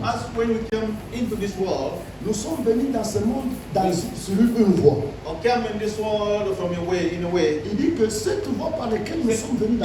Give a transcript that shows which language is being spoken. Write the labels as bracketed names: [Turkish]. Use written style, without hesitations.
[English] as when we came into this world, [French] nous sommes venus dans ce monde sur une voie. [English] or came in this world from a way, in a way, [French] Il dit que cette voie par laquelle nous sommes venus dans